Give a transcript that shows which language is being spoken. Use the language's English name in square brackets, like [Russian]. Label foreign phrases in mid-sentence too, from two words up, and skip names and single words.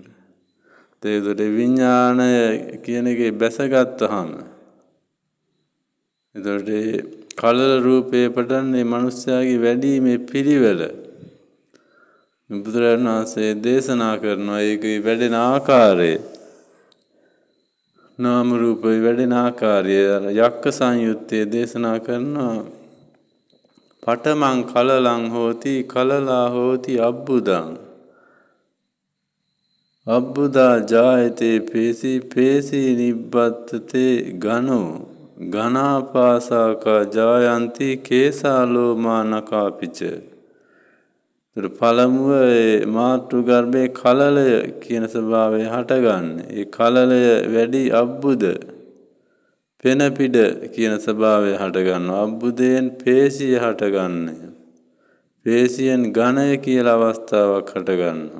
[Sinhala] ඒතර විඥානය කියන එකේ බැසගත්තාම එතකොට කලල රූපේ පටන්නේ මිනිස්යාගේ වැඩිමේ පිළිවෙල බුදුරජාණන් වහන්සේ දේශනා කරනවා. ඒකේ වැඩෙන ආකාරය නාම රූපේ වැඩෙන ආකාරය යක්ක සංයුත්තේ දේශනා කරනවා. [Pali] පඨමං කලලං හෝති කලලා හෝති අබ්බුදං අබ්බුදා ජායතේ පේසී නිබ්බත්තතේ ගනෝ ඝනාපාසාකා ජායන්ති කේසාලෝමා නකාපිච. [Sinhala] පළමුව මාතෘ ගර්භයේ කලලය කියන ස්වභාවය හටගන්නේ. ඒ කලලය වැඩි අබ්බුද පෙනපිඩ කියන ස්වභාවය හටගන්නවා. අබ්බුදයෙන් පේශිය හටගන්නේ. පේශියෙන් ඝනය කියලා අවස්ථාවක් හටගන්නවා.